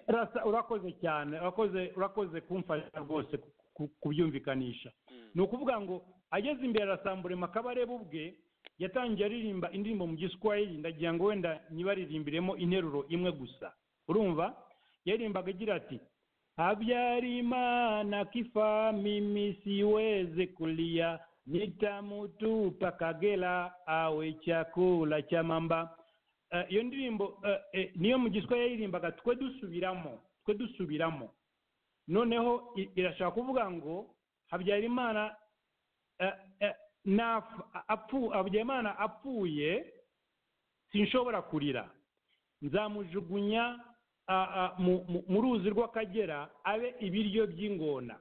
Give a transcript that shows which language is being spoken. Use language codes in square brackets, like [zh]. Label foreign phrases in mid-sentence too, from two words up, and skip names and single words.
[rw] Urakoze cyane, urakoze kumfasha rwose kubyumvikanisha. Ni ukuvuga ngo ageze imbere ya rassemblement Kabarebe ubwe yatangiye aririmba indirimbo mu Giswahili, ndagira ngo wenda nibaririmbiremo interuro imwe gusa. Urumva yarimbaga agira ati [sw] Habyarimana kifa mimi siweze kulia, nitamutupa Kagera awe chakula cha mamba. [rw] Iyo ndirimbo niyo mu Giswahili yarimbaga twe dusubiramo. Noneho irashaka kuvuga ngo Habyarimana Habyarimana apfuye sinshobora kurira, nzamujugunya mu ruzi rw'Akagera abe ibiryo by'ingona.